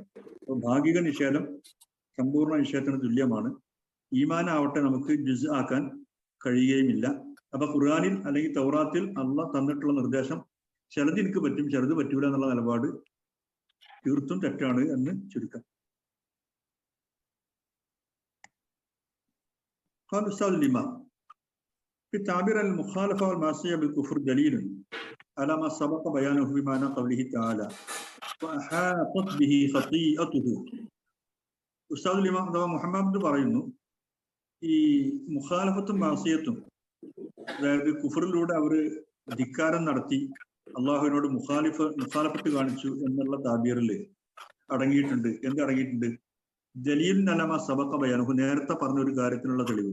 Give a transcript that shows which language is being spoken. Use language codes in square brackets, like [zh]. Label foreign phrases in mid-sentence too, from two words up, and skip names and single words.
[ml] അപ്പൊ ഭാഗിക നിഷേധം സമ്പൂർണ്ണ നിഷേധത്തിന് തുല്യമാണ്. ഈമാനാവട്ടെ നമുക്ക് ജുസ് ആക്കാൻ കഴിയുകയുമില്ല. അപ്പൊ ഖുർആനിൽ അല്ലെങ്കിൽ തൗറാത്തിൽ അള്ളാഹ് തന്നിട്ടുള്ള നിർദ്ദേശം ചിലത് എനിക്ക് പറ്റും, ചിലത് പറ്റൂല എന്നുള്ള നിലപാട് തീർത്തും തെറ്റാണ് എന്ന് ചുരുക്കം. [ar] قال أستاذ الإمام في التعبير عن المخالفة والمعصية بالكفر دليل على ما سبق بيانه بمعنى قوله تعالى وأحاطت به خطيئته. أستاذ الإمام [ml] അഥവാ മുഹമ്മദ് പറയുന്നു, ഈ മുഖാലഫത്തും മാസിയത്തും, അതായത് കുഫറിലൂടെ അവര് ധിക്കാരം നടത്തി അള്ളാഹുവിനോട് മുഖാലഫത്ത് കാണിച്ചു എന്നുള്ള താബീറിൽ അടങ്ങിയിട്ടുണ്ട്. എന്ത് [ar] دليل على ما سبق بيانه, [ml] നേരത്തെ പറഞ്ഞ ഒരു കാര്യത്തിനുള്ള തെളിവ്.